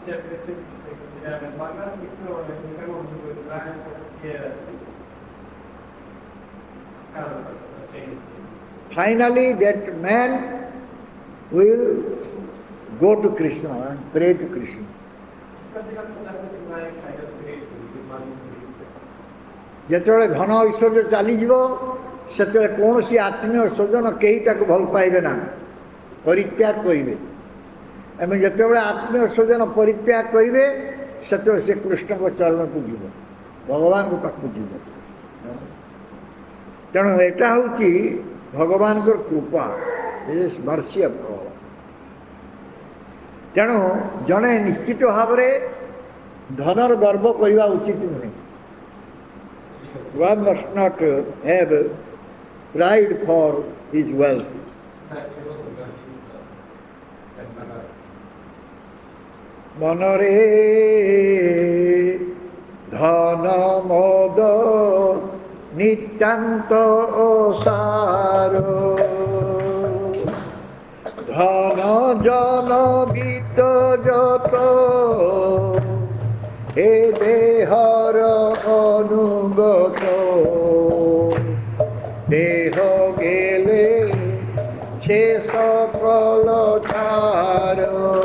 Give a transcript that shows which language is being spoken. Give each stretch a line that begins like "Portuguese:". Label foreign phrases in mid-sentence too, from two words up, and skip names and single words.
English: Finally, that man will go to Krishna and pray to Krishna.
Odia: ଯେତେବେଳେ ଧନ ଐଶ୍ୱର୍ଯ୍ୟ ଚାଲିଯିବ ସେତେବେଳେ କୌଣସି ଆତ୍ମୀୟ ସ୍ୱଜନ କେହି ତାକୁ ଭଲ ପାଇବେ ନା, ପରିତ୍ୟାଗ କରିବେ। ଏବଂ ଯେତେବେଳେ ଆତ୍ମୀୟ ସ୍ୱଜନ ପରିତ୍ୟାଗ କରିବେ ସେତେବେଳେ ସେ କୃଷ୍ଣଙ୍କ ଚରଣକୁ ଯିବ, ଭଗବାନଙ୍କ ପାଖକୁ ଯିବ। ତେଣୁ ଏଇଟା ହେଉଛି ଭଗବାନଙ୍କର କୃପା,
English: mercy of God.
Odia: ତେଣୁ ଜଣେ ନିଶ୍ଚିତ ଭାବରେ ଧନର ଗର୍ବ କରିବା ଉଚିତ ନୁହେଁ।
English: One must not have pride for his wealth.
Odia: ମନରେ ଧନ ମଦ ନିତ୍ୟନ୍ତ ସାର ଧନ ଜନ ଗୀତ ଜାତ ଏ ଦେହର ଅନୁଗତ ଦେହ ଗଲେ ସେ ସକଳ ଛାର